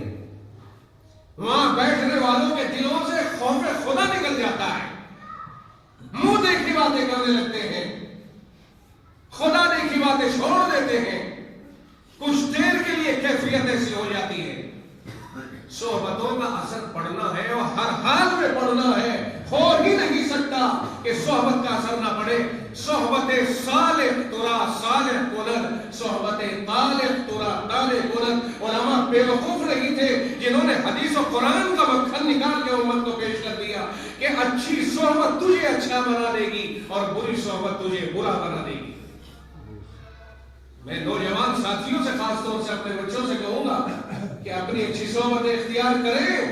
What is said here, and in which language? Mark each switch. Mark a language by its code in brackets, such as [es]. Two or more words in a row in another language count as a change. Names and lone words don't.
[ur] وہاں بیٹھنے والوں کے دلوں سے خوف خدا نکل جاتا ہے، منہ دیکھی باتیں کرنے لگتے ہیں، خدا دیکھی باتیں چھوڑ دیتے ہیں. کچھ دیر کے لیے کیفیت ایسی ہو جاتی ہے. صحبتوں کا اثر پڑنا ہے اور ہر حال میں پڑنا ہے. ہو ہی نہیں سکتا کہ صحبت کا اثر نہ پڑے. [fa] صحبت صالح ترا صالح کنن، صحبت طالح ترا طالح کنن. [ur] علماء بیوقوف نہیں تھے جنہوں نے حدیث و قرآن کا مکھن نکال کے امت کو پیش کر دیا کہ اچھی صحبت تجھے اچھا بنا دے گی اور بری صحبت تجھے برا بنا دے گی. میں نوجوان ساتھیوں سے خاص طور سے اپنے بچوں سے کہوں گا کہ اپنی اچھی صحبت اختیار کریں.